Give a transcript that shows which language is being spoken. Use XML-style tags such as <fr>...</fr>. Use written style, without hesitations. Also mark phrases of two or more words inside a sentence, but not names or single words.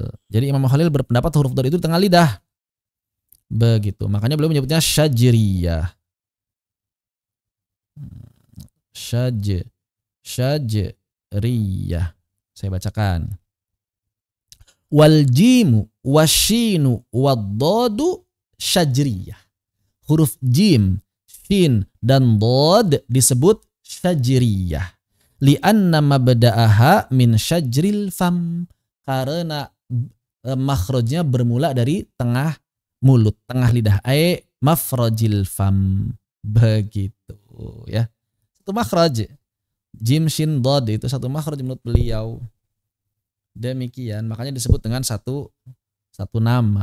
<id>Jadi Imam Al-Khalil berpendapat huruf dhad itu di tengah lidah. Begitu. Makanya beliau menyebutnya syajriyah. Syajriyah. Saya bacakan.</id> <ar>والجيم والشين والضاد شجرية.</ar> <id>Huruf jim, shin, dan dhad disebut syajriyah.</id> <ar>لأن مبدأها من شجر الفم.</ar> <id>Karena makhrajnya bermula dari tengah mulut, tengah lidah.</id> <ar>مفرج الفم.</ar> <id>Begitu ya. Satu makhraj. Jim, shin, dhad itu satu makhraj menurut beliau. Demikian, makanya disebut dengan satu nama.</id>